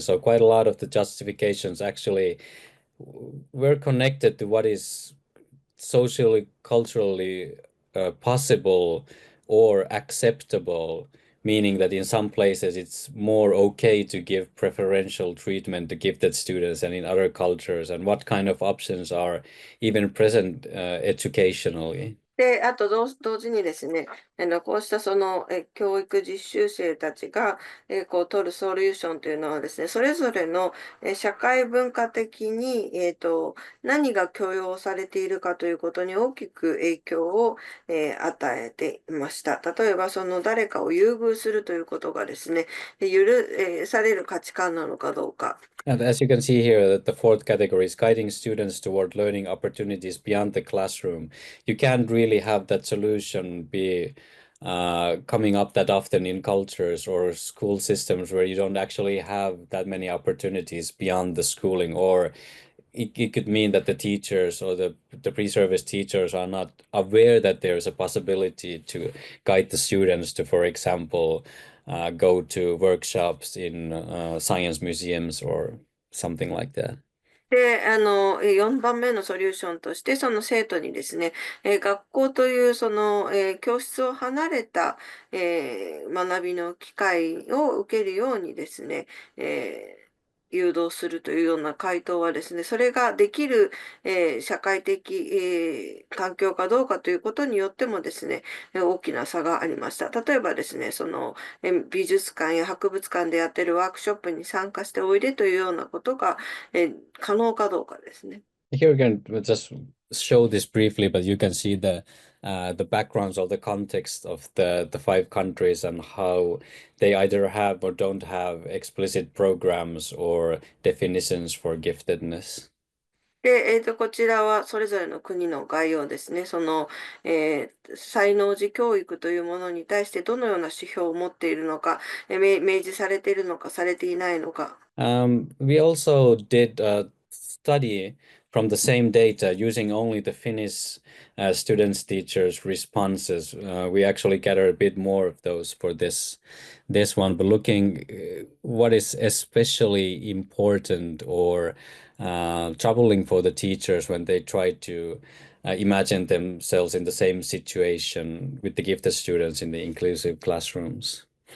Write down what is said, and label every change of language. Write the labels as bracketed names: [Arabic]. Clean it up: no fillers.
[English] So quite a lot of the justifications actually were connected to what is socially, culturally possible or acceptable, meaning that in some places it's more okay to give preferential treatment to gifted students and in other cultures, and what kind of options are even present educationally. [Japanese] で、あと同時にですね、こうした教育実習生たちが、こう取るソリューションというのはですね、それぞれの、社会文化的に、何が許容されているかということに大きく影響を、与えていました。例えば、誰かを優遇するということがですね、される価値観なのかどうか。 [English] And as you can see here, that the fourth category is guiding students toward learning opportunities beyond the classroom. You can't really have that solution be coming up that often in cultures or school systems where you don't actually have that many opportunities beyond the schooling, or it could mean that the teachers or the pre-service teachers are not aware that there's a possibility to guide the students to, for example, go to workshops in science museums or something like that. [Japanese] で、4番目のソリューションとして、その生徒にですね、学校という教室を離れた、学びの機会を受けるようにですね、誘導するというような回答はですね、それができる、社会的、環境かどうかということによってもですね、大きな差がありました。例えばですね、美術館や博物館でやっているワークショップに参加しておいでというようなことが、可能かどうかですね。 [English] Here we can just show this briefly, but you can see the backgrounds or the context of the five countries and how they either have or don't have explicit programs or definitions for giftedness. [Japanese] で、こちらはそれぞれの国の概要ですね。才能児教育というものに対してどのような指標を持っているのか、明示されているのか、されていないのか。 [English] We also did a study from the same data, using only the Finnish students, teachers' responses, we actually gather a bit more of those for this one, but looking what is especially important or troubling for the teachers when they try to imagine themselves in the same situation with the gifted students in the inclusive classrooms.